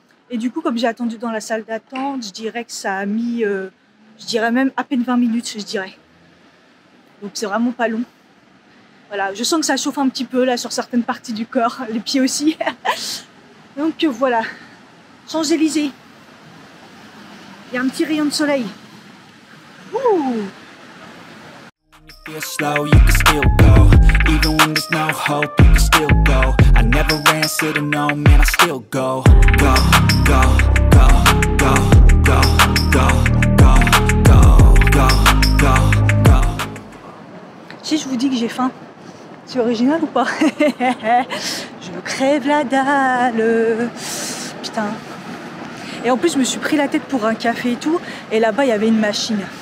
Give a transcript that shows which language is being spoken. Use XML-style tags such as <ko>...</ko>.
<fr>Et du coup comme j'ai attendu dans la salle d'attente, je dirais que ça a mis, je dirais même à peine 20 minutes je dirais. Donc c'est vraiment pas long. Voilà, je sens que ça chauffe un petit peu là sur certaines parties du corps, les pieds aussi. Donc voilà. Champs-Élysées. Il y a un petit rayon de soleil. Ouh.</fr> <en>Feel slow, you can still go. Even when there's no hope, you can still go. I never answer to no, man, I still go. Go, go, go, go, go, go, go, go, go, go, go.</en> <fr>Si je vous dis que j'ai faim, c'est original ou pas? Je crève la dalle. Putain. Et en plus, je me suis pris la tête pour un café et tout. Et là-bas, il y avait une machine.</fr>